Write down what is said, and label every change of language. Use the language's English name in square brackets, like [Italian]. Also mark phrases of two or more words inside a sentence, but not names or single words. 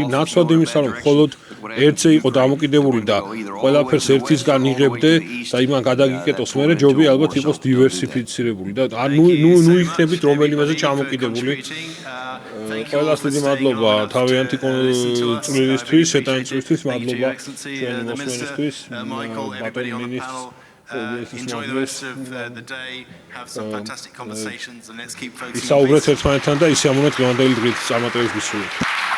[Georgian] ნაცვლად იმისა, რომ მხოლოდ ერთზე იყო დამოკიდებული და ყველაფერს ერთისგან იღებდე და იმან გადაგიკეტოს მერე ჯობი ალბათ იყოს დივერსიფიცირებული და ნუ იქნებით რომელიმეზე ჩამოკიდებული. ყველას დიდი მადლობა თავიანთი წვლილისთვის, შეტანილისთვის მადლობა ჩვენი მოსვლისთვის. [English] Everybody on the panel, enjoy the rest of the day, have some fantastic conversations, and let's keep focusing on [Georgian] ისაუბრეთ ერთმანეთთან და ისე ამონეთ დღევანდელი დღით წარმატებების გისურვებთ.